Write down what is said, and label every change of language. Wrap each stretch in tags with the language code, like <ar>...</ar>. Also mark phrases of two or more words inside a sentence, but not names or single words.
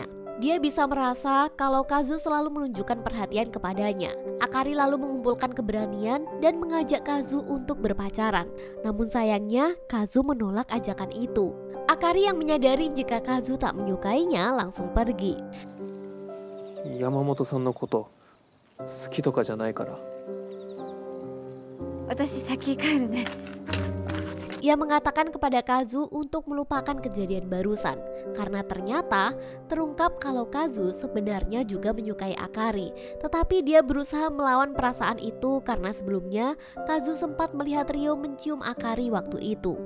<id>Dia bisa merasa kalau Kazu selalu menunjukkan perhatian kepadanya. Akari lalu mengumpulkan keberanian dan mengajak Kazu untuk berpacaran. Namun sayangnya Kazu menolak ajakan itu. Akari yang menyadari jika Kazu tak menyukainya langsung pergi.</id> <ja>山本さんのこと好きとかじゃないから。私先帰るね。</ja> <id>Ia mengatakan kepada Kazu untuk melupakan kejadian barusan karena ternyata terungkap kalau Kazu sebenarnya juga menyukai Akari. Tetapi dia berusaha melawan perasaan itu karena sebelumnya Kazu sempat melihat Ryo mencium Akari waktu itu.</id>